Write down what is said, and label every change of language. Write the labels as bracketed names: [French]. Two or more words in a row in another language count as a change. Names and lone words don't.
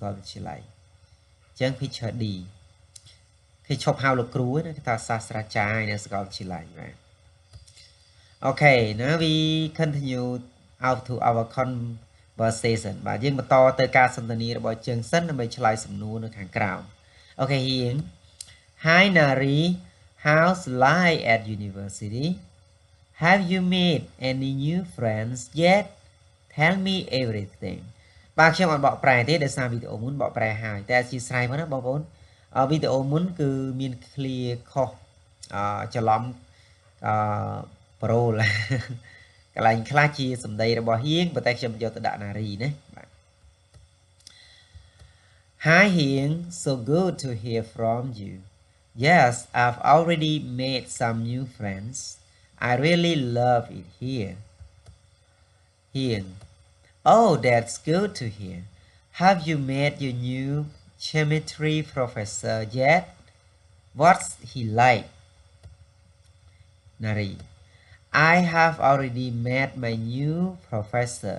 [Khmer] លវិទ្យាល័យចឹង [English] picture D [Khmer] គេឈប់ហៅលោកគ្រូណាគេថាសាស្ត្រាចារ្យនៅសាកលវិទ្យាល័យបាទ [English] Okay now we continue out to our conversation [Khmer] បាទយើងបន្តទៅការសន្ទនារបស់យើងសិនដើម្បីឆ្លើយសំណួរនៅខាងក្រោម [English] Okay here Hi Nari how's life at university Have you made any new friends yet Tell me everything [Khmer] បាទខ្ញុំអត់បកប្រែទេដោយសារវីដេអូមុនបកប្រែហើយតែអធិស្ឋានមកណាបងប្អូនវីដេអូមុនគឺមាន clear ខុសច្រឡំប្រូលកន្លែងខ្លះជាសម្ដីរបស់ហៀងប៉ុន្តែខ្ញុំយកទៅដាក់នារីណាបាទ [English] Hi Hing so good to hear from you Yes I've already made some new friends I really love it here Hing Oh that's good to hear Have you met your new chemistry professor yet What's he like Nari I have already met my new professor.